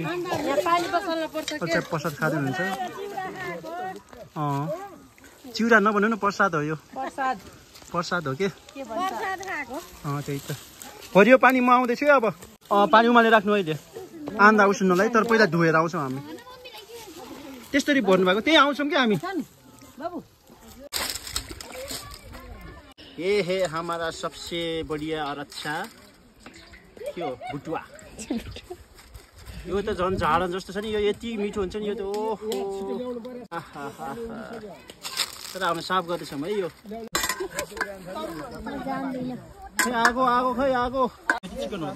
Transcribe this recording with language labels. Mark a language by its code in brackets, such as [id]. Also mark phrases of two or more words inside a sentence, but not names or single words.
[ne] प्रसाद खाँदै हुनुहुन्छ चिउरा नभन्नु न प्रसाद हो यो प्रसाद हो के त्यही त हरियो पानी म आउँदैछु अब पानी उमालेर राख्नु अहिले आन्दा उसिन्नलाई तर पहिला धोएर आउँछौँ हामी त्यस्तरी भर्नु भएको त्यही आउँछौँ कि हामी [hi] ये है हमारा सबसे बढ़िया और अच्छा [ne] के हो भुटुवा यो त झन् झाडन जस्तो छ नि यो यति मिठो हुन्छ नि यो त ओहो तर हामी साफ गर्दैछौँ है यो आगो आगो खै आगो चिकन हो